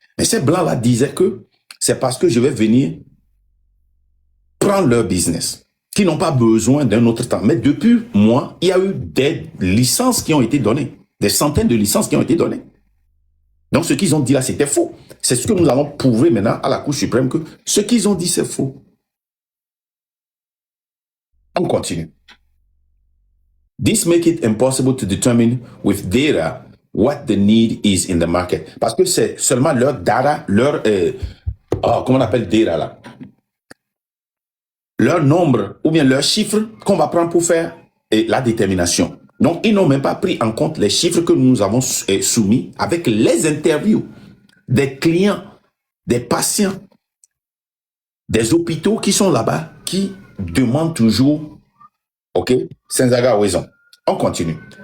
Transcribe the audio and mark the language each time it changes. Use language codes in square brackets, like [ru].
[fr] Mais ces blancs-là disaient que c'est parce que je vais venir prendre leur business, qui n'ont pas besoin d'un autre temps. Mais depuis moi, il y a eu des licences qui ont été données, des centaines de licences qui ont été données. Donc ce qu'ils ont dit là, c'était faux. C'est ce que nous allons prouver maintenant à la Cour suprême, que ce qu'ils ont dit, c'est faux. On continue. [en] This makes it impossible to determine with data what the need is in the market. [fr] Parce que c'est seulement leur data, leur, comment on appelle data là? Leur nombre ou bien leurs chiffres qu'on va prendre pour faire la détermination. Donc, ils n'ont même pas pris en compte les chiffres que nous avons soumis avec les interviews des clients, des patients, des hôpitaux qui sont là-bas, qui demandent toujours, ok, Senzaga a raison. On continue.